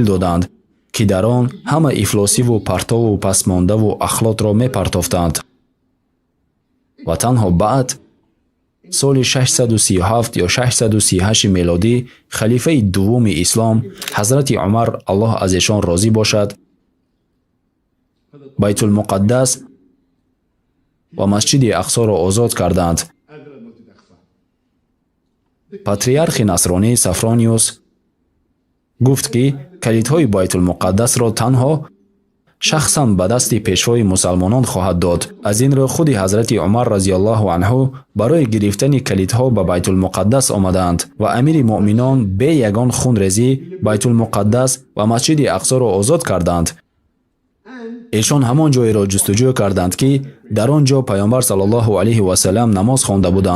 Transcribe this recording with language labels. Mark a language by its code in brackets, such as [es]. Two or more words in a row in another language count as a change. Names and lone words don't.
[fa] دادند که در آن همه افلاسی و پرتو و پسمانده و اخلاط را می پرتافتند و تنها بعد سال 637 یا 638 میلادی خلیفه دوم اسلام حضرت عمر الله از ایشان راضی باشد بیت المقدس و مسجد اقصی را آزاد کردند. پاتریارخ نصرانی سفرانیوس گفت که کلیدهای بیت المقدس را تنها [tg] шахсан ба дасти пешвои мусалмонон хоҳад дод. Аз ин рӯ худи ҳазрати Умар разияллоҳу анҳу барои гирифтани калидҳо ба Байтулмуқаддас омаданд ва амири муъминон бе ягон хунрезӣ Байтулмуқаддас ва масҷиди Ақсоро озод карданд. эшон ҳамон ҷойро ҷустуҷӯ карданд, ки дар он ҷо паёмбар саллаллоҳу алайҳи васалам намоз хонда буданд.